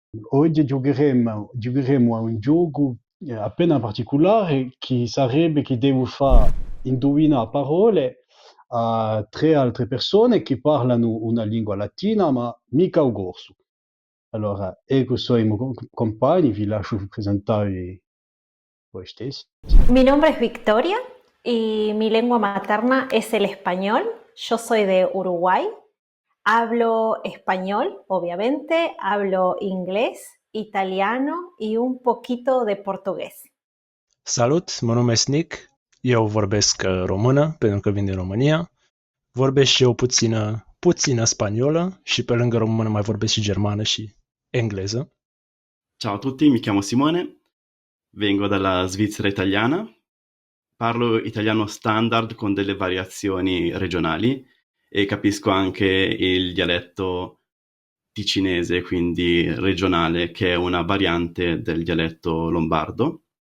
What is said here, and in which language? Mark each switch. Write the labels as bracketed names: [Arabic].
[Italian] Oggi giocheremo a un gioco appena particolare che sarebbe che devo far indovinare parole a tre altre persone che parlano una lingua latina ma mica il corso. Allora, ecco sono i miei compagni, vi lascio presentare voi stessi. [Spanish] Mi nombre es Victoria y mi lengua materna es el español. Yo soy de Uruguay. Hablo español, obviamente, hablo inglés, italiano y un poquito de portugués. [Romanian] Salut, mă numesc Nick, eu vorbesc română pentru că vin din România, vorbesc și eu puțină spaniolă și pe lângă română mai vorbesc și germană și engleză. [Italian] Ciao a tutti, mi chiamo Simone, vengo dalla Svizzera italiana, parlo italiano standard con delle variazioni regionali e capisco anche il dialetto ticinese, quindi regionale, che è una variante del dialetto lombardo.